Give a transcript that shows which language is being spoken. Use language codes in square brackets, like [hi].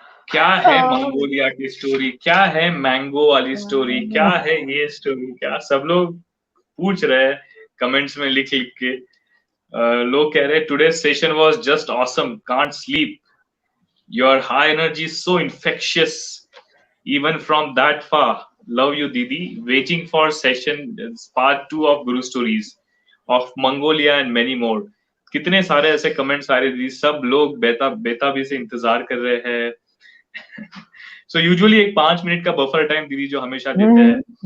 [hi] क्या है मंगोलिया की स्टोरी, क्या है मैंगो वाली स्टोरी, क्या है ये स्टोरी, क्या सब लोग पूछ रहे हैं कमेंट्स में लिख लिख के। लोग कह रहे हैं [en] Today session was just awesome, can't sleep, your high energy so infectious even from that far. Love you, Didi. Waiting for session part 2 of Guru Stories of Mongolia and many more. [hi] कितने सारे ऐसे comments आ रहे दीदी, सब लोग बेताबी से इंतजार कर रहे हैं। सो यूजुअली एक 5 मिनट का बफर टाइम दीदी जो हमेशा देते हैं।